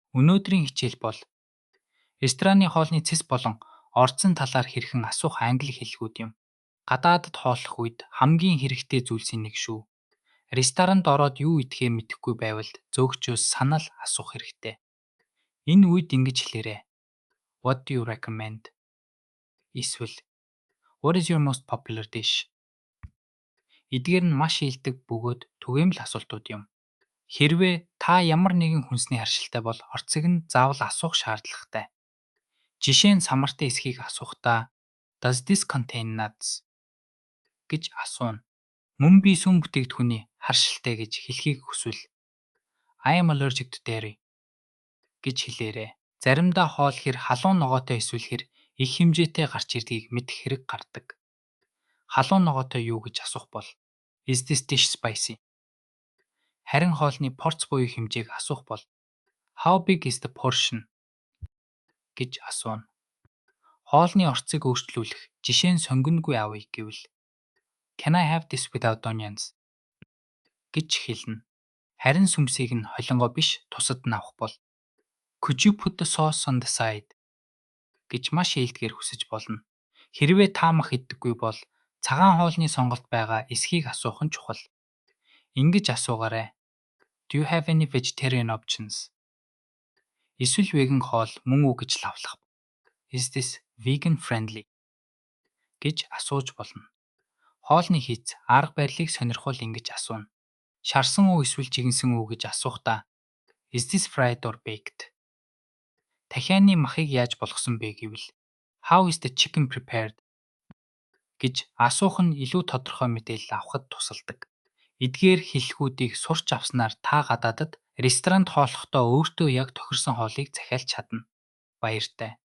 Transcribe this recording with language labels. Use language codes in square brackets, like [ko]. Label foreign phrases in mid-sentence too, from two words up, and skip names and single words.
[mn] Өнөөдрийн хичээл бол рестораны хоолны цэс болон орцсон талаар хэрхэн асуух англи хэллэгүүд юм. Гадаадд хооллох үед хамгийн хэрэгтэй зүйлсийн нэг шүү. Ресторанд ороод юу идэхээ мэдэхгүй байвал зөөгчөөс санал асуух хэрэгтэй. Энэ үед ингэж хэлээрэй. [en] What do you recommend? Эсвэл What is your most popular dish? [mn] Эдгээр нь маш ийдэг бөгөөд түгээмэл асуултууд юм. Хэрвээ та ямар нэгэн хүнсний харшилтай бол орцыг нь заавал асуух шаардлагатай. Жишээ нь самартай эсхийг асуухдаа [en] Does this contain nuts? [mn] гэж асууна. Мөн би сүм бүтээгдэхүүний харшилтай гэж хэлхийг хүсвэл [en] I am allergic to dairy [mn] гэж хэлээрэй. Заримдаа хоол хэр халуун ногоотой эсвэл хэр их хэмжээтэй гарч ирдгийг мэдэх хэрэг гардаг. Халуун ногоотой юу гэж асуух бол [en] Is this dish spicy? [mn] Харин хоолны порц буюу хэмжээг асуух бол [en] How big is the portion? [mn] гэж асууна. Хоолны орцыг өөрчлүүлэх жишээ нь сонгингүй авъя гэвэл [en] Can I have this without onions? [mn] гэж хэлнэ. Харин сүмсийг нь холингоо биш тусад нь авах бол [en] Could you put the sauce on the side? [mn] гэж маш ээлдгээр хүсэж болно. Хэрвээ та мах иддэггүй бол цагаан хоолны сонголт байгаа эсхийг асуух нь чухал. Ингэж асуугаарай. [en] Do you have any vegetarian options? [mn] Эсвэл веган хоол мөн үү гэж лавлах. [en] Is this vegan friendly? [mn] гэж асууж болно. Хоолны хийц арга барилыг сонирхол ингэж асууна. Шарсан уу эсвэл жигэнсэн үү гэж асуухдаа [en] Is this fried or baked? [mn] Дахианы махыг яаж болгосон бэ гэвэл [en] How is the chicken prepared? [mn] гэж асуух нь илүү тодорхой мэдээлэл авахд тусалдаг. Эдгээр хэллэгүүдийг сурч авснаар та гадаадад ресторанд хооллохдоо өөртөө яг тохирсон хоолыг захиалж чадна. Баяртай.